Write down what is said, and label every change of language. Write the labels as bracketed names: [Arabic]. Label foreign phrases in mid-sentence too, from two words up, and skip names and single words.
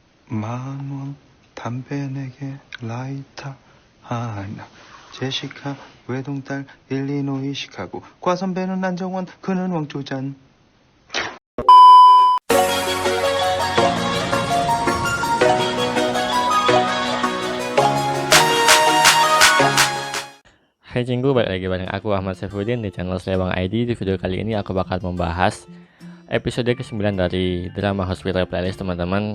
[Korean] 만원 담배 4개 라이터 하나 제시카 외동딸 일리노이 시카고 과선배는 안정원 그는 왕조잔. [Indonesian] Hai Cinggu, balik lagi bareng aku Ahmad Saifuddin di channel Selewang ID. Di video kali ini aku bakal membahas episode ke-9 dari drama Hospital Playlist, teman-teman.